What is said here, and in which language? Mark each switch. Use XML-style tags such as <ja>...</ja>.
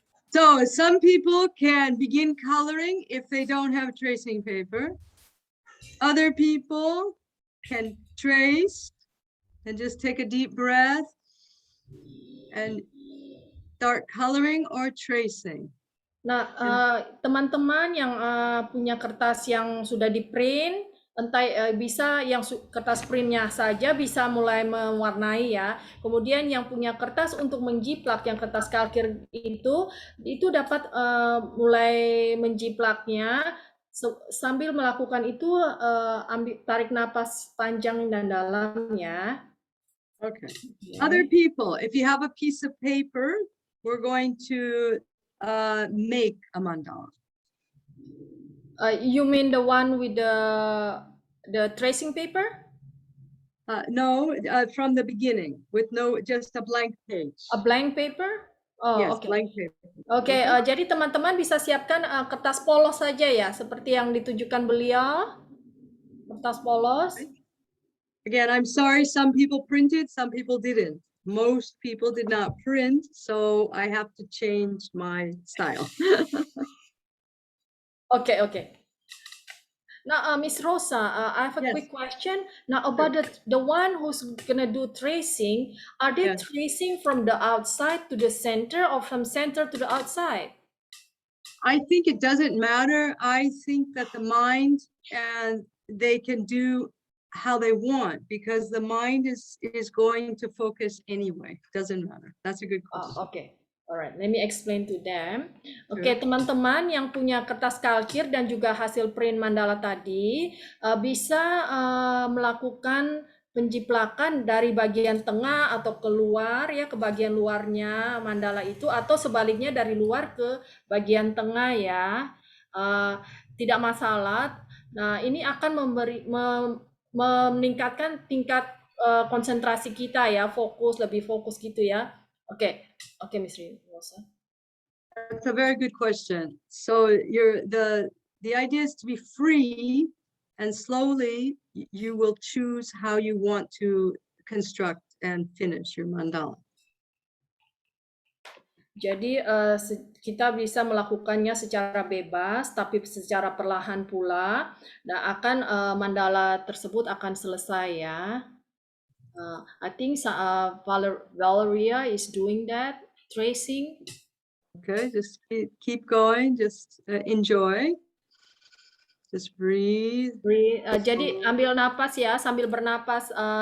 <en>So some people can begin coloring if they don't have tracing paper. Other people can trace and just take a deep breath and start coloring or tracing.</en> <id>Nah, teman-teman yang punya kertas yang sudah di-print, entah bisa yang kertas printnya saja bisa mulai mewarnai ya. Kemudian yang punya kertas untuk menjiplak yang kertas kalkir itu dapat mulai menjiplaknya sambil melakukan itu tarik napas panjang dan dalam ya.</id> <en>Okay. Other people, if you have a piece of paper, we're going to make a mandala. You mean the one with the tracing paper? No, from the beginning with just a blank page. A blank paper? Oh, yes, okay. Blank paper.</en> <id>Oke, jadi teman-teman bisa siapkan kertas polos saja ya, seperti yang ditunjukkan beliau. Kertas polos.</id> <en>Again, I'm sorry, some people printed, some people didn't. Most people did not print, so I have to change my style. Okay. Now, Miss Rosa, I have a quick question. Now, about the one who's gonna do tracing, are they tracing from the outside to the center or from center to the outside? I think it doesn't matter. I think that the mind and they can do how they want because the mind is going to focus anyway. Doesn't matter. That's a good question. Okay. Alright, let me explain to them.</en> <id>Oke, teman-teman yang punya kertas kalkir dan juga hasil print mandala tadi bisa melakukan penjiplakan dari bagian tengah atau keluar ya ke bagian luarnya mandala itu atau sebaliknya dari luar ke bagian tengah ya. Tidak masalah. Nah, ini akan meningkatkan tingkat konsentrasi kita ya, lebih fokus gitu ya.</id> <en>Okay, Ms. Rosa. That's a very good question. So the idea is to be free and slowly you will choose how you want to construct and finish your mandala.</en> <id>Jadi kita bisa melakukannya secara bebas, tapi secara perlahan pula, dan akan mandala tersebut akan selesai ya.</id> <en>I think Valeria is doing that, tracing. Okay, just keep going, just enjoy. Just breathe.</en> <id>Jadi ambil napas ya, sambil bernapas.</id>